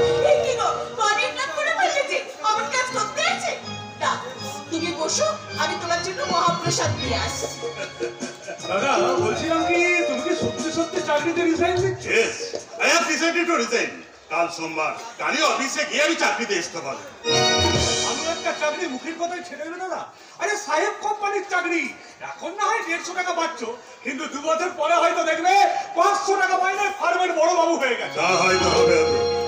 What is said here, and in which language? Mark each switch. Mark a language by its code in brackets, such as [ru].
[bn] এই কি গো, মনের নাম করে ফেললে যে, আমার কাজ করতে আছে? না, তুমি বসো, আমি তোমার জন্য মহাপ্রসাদ নিয়ে আসছি। দাদা বলছিলাম কি তুমি কি সত্যি সত্যি চাকরিতে রিজাইন দিচ্ছ? [en] Yes, I have decided to resign. [bn] কাল সোমবার কালি অফিসে গিয়ে আমি চাকরিতে ইস্তফা দেব। আমি একটা চাকরি মুখের কথাই ছেড়ে দেবে দাদা? আরে সাহেব কোম্পানির চাকরি, এখন না হয় 150 টাকা পাচ্ছ, কিন্তু 2 বছর পরে হয়তো দেখবে 500 টাকা মাইনে ফার্মের বড় বাবু হয়ে গেছে। তা হয়তো হবে হয়তো।